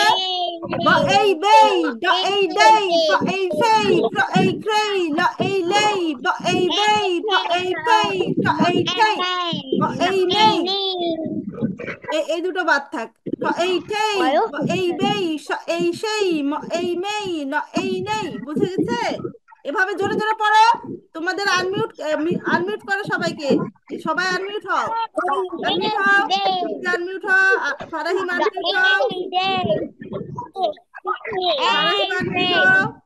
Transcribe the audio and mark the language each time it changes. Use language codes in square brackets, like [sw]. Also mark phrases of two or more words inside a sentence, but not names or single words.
[bn] ব এই বেই, ড এই ডেই, ফ এই ফেই, ফ্র এই ক্রেই, ল এই লেই, ব এই বেই, ফ এই ফেই, ঠ এই ঠেই, ব এই নেই। এই দুটো বাদ থাক। ঠ এই ঠেই, ব এই বেই, স এই সেই, ম এই মেই, ন এই নেই। বুঝে গেছে? এভাবে জোরে জোরে পড়ো। তোমাদের আনমিউট, আনমিউট করো সবাইকে, সবাই আনমিউট হও, আনমিউট হও, আনমিউট হও, ফারাহিম আনমিউট হও, ফারাহিম আনমিউট হও।